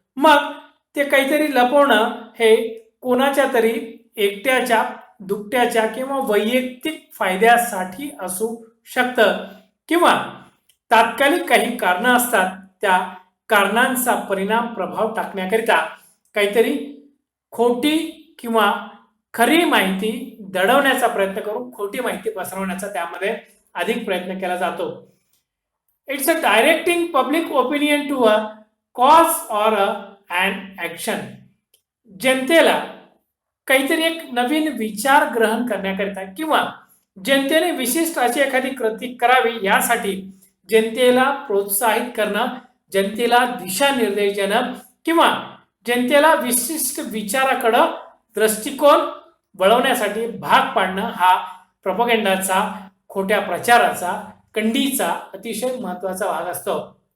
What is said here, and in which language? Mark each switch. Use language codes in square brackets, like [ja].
[mr] मग ते काहीतरी लपवणं हे कोणाच्या तरी एकट्याच्या, दुकट्याच्या किंवा वैयक्तिक फायद्यासाठी असू शकतं, किंवा तात्कालिक काही कारणं असतात. त्या कारणांचा परिणाम प्रभाव टाकण्याकरिता काहीतरी खोटी किंवा खरी माहिती दडवण्याचा प्रयत्न करून खोटी माहिती पसरवण्याचा त्यामध्ये अधिक प्रयत्न केला जातो. [en] It's a directing public opinion to a cause or an action. [mr] जनतेला काहीतरी एक नवीन विचार ग्रहण करण्याकरिता किंवा जनतेने विशिष्ट अशी एखादी कृती करावी यासाठी जनतेला प्रोत्साहित करणं, जनतेला दिशानिर्देश देणं किंवा जनतेला विशिष्ट विचाराकडं दृष्टिकोन वळवण्यासाठी भाग पाडणं हा प्रोपोगेंडाचा, खोट्या प्रचाराचा, कंडीचा अतिशय महत्वाचा भाग असतो.